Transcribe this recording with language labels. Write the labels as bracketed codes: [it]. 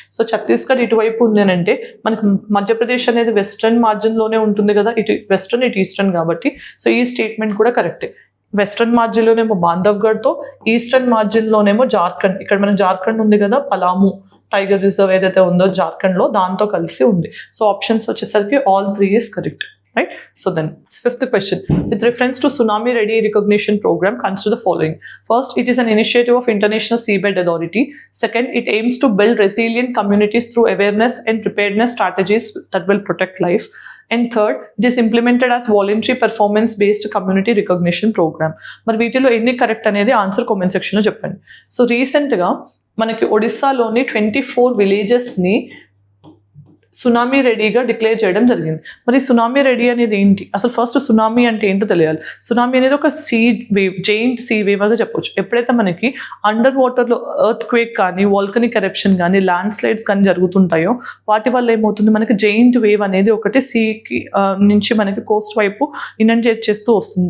[te] So Chhattisgarh ఇటువైపు ఉంది అని అంటే మనకి మధ్యప్రదేశ్ అనేది వెస్టర్న్ మార్జిన్లోనే ఉంటుంది కదా, ఇటు వెస్టర్న్ ఇటు ఈస్టర్న్ కాబట్టి. సో ఈ స్టేట్మెంట్ కూడా కరెక్టే. Western మార్జిన్లోనేమో బాంధవ్గఢ్తో, eastern మార్జిన్లోనేమో Jharkhand. ఇక్కడ మన జార్ఖండ్ ఉంది కదా, పలాము టైగర్ రిజర్వ్ ఏదైతే ఉందో జార్ఖండ్లో, దాంతో కలిసి ఉంది. సో ఆప్షన్స్ వచ్చేసరికి [en] all 3 is correct, right. So then 5th question, with reference to Tsunami Ready Recognition Program, consider the following. First, it is an initiative of International Seabed Authority. Second, it aims to build resilient communities through awareness and preparedness strategies that will protect life. And third, it is implemented as voluntary performance based community recognition program. [te] మరి వీటిలో ఎన్ని correct అనేది answer comment సెక్షన్లో చెప్పండి. So రీసెంట్గా మనకి ఒడిస్సాలోని 24 విలేజెస్ని tsunami రెడీగా declare చేయడం జరిగింది. మరి సునామీ రెడీ అనేది ఏంటి, అసలు ఫస్ట్ సునామీ అంటే ఏంటో తెలియాలి. సునామీ అనేది ఒక see wave, giant see wave అని చెప్పొచ్చు. ఎప్పుడైతే మనకి అండర్ వాటర్లో ఎర్త్ క్వేక్ కానీ, వాల్కనిక్ ఎరప్షన్ కానీ, ల్యాండ్ స్లైడ్స్ కానీ జరుగుతుంటాయో వాటి వల్ల ఏమవుతుంది, మనకి జైంట్ వేవ్ అనేది ఒకటి సీకి నుంచి మనకి కోస్ట్ వైపు ఇనండేట్ చేస్తూ వస్తుంది.